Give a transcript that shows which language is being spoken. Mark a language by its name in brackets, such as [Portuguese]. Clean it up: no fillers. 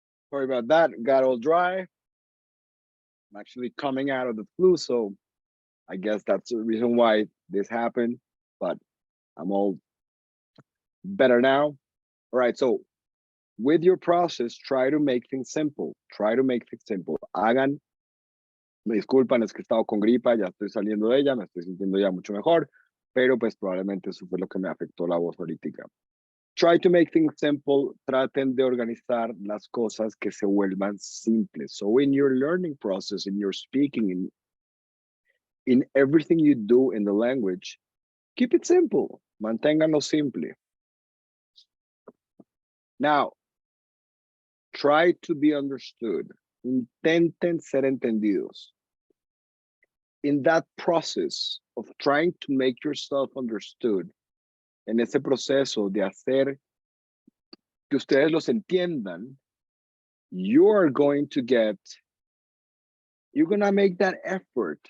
[English] Sorry about that. Got all dry. I'm actually coming out of the flu, so I guess that's the reason why this happened. But I'm all Better now? All right, so with your process, try to make things simple. Try to make things simple. [Spanish] Me disculpan, es que he estado con gripa, ya estoy saliendo de ella, me estoy sintiendo ya mucho mejor, pero pues probablemente eso fue lo que me afectó la voz ahorita. [English] Try to make things simple. [Spanish] Traten de organizar las cosas que se vuelvan simples. [English] So in your learning process, in your speaking, in everything you do in the language, keep it simple. [Spanish] Manténganlo simple. [English] Now, try to be understood. [Spanish] Intenten ser entendidos. [English] In that process of trying to make yourself understood, [Spanish] en ese proceso de hacer que ustedes los entiendan, [English] you're going to make that effort.